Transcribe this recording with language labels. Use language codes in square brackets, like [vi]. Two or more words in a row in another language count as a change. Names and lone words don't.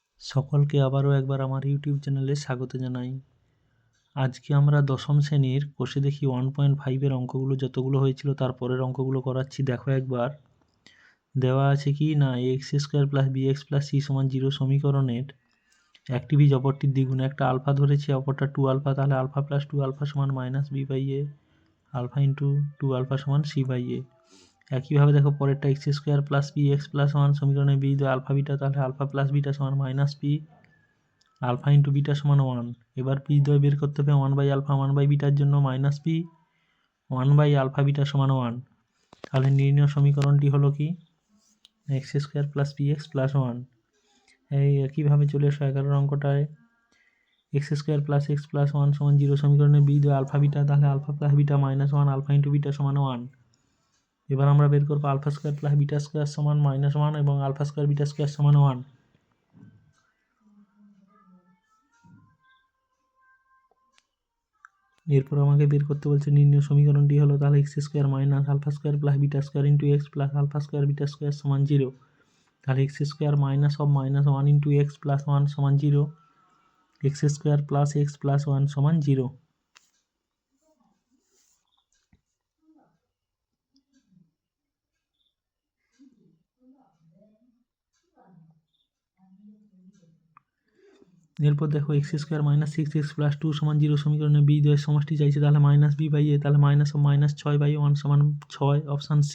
[bn] সকলকে আবারও একবার আমার ইউটিউব চ্যানেলে স্বাগত জানাই। আজকে আমরা দশম শ্রেণীর কোষে দেখি 1.5-এর অঙ্কগুলো যতগুলো হয়েছিল তার পরের অঙ্কগুলো করাচ্ছি। দেখো একবার দেওয়া আছে কি না, x² + bx + c = 0 সমীকরণের একটি বীজ অপরটির দ্বিগুণ, একটা আলফা ধরেছি অপরটা 2α, তাহলে α + 2α = b/a, α × 2α = c/a। একইভাবে দেখো পরেরটা x² + bx + 1 সমীকরণে বীজ া β, তাহলে α + β = -b, α × β = 1। এবার বীজদ্বয় বের করতে হবে 1/α 1/β-র জন্য -b, 1/α β = 1। তাহলে নির্ণয় সমীকরণটি হলো কি x² + bx + 1। এই একইভাবে চলে এসো 11 অঙ্কটায় x² + x + 1 = 0 সমীকরণে বীজ া β, তাহলে α + β - 1, α × β = 1। এবার আমরা বের করব α² + β² = -1 এবং α² β² = 1। এরপর আমাকে বের করতে বলছে নির্ণয় সমীকরণটি হলো, তাহলে x² - α² + β² x + α² β² = 0। তাহলে x² - (1 × x + 1 = 0, x² + x + 1 = 0। এরপর দেখো x² - 6x + 2 = 0 সমীকরণে বীজদ্বয়ের সমষ্টি চাইছে, তাহলে -b/a, তাহলে -6/1 = 6, অপশান সি।